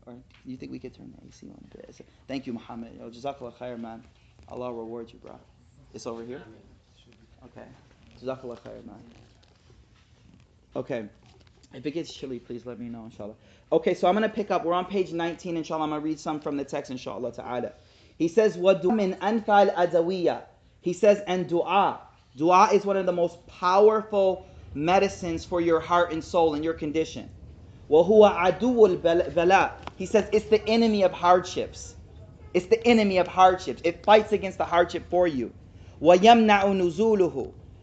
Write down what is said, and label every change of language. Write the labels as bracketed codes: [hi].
[en] Or do you think we could turn the AC on? Thank you, Muhammad. Yo, Jazakallah khair, man. Allah reward you, bro. It's over here? Okay. Jazakallah khair, man. Okay. If it gets chilly, please let me know, inshallah. Okay, so I'm going to pick up. We're on page 19, inshallah. I'm going to read some from the text, inshallah ta'ala. He says, [ar] وَدُعَى مِنْ أَنْفَعِ الْأَدَوِيَّةِ. [en] He says, and dua. Dua is one of the most powerful medicines for your heart and soul and your condition. [ar] وَهُوَ عَدُوُّ الْبَلَاءِ. [en] He says, it's the enemy of hardships. It's the enemy of hardships. It fights against the hardship for you. [ar] وَيَمْنَعُ نُزُولُهُ.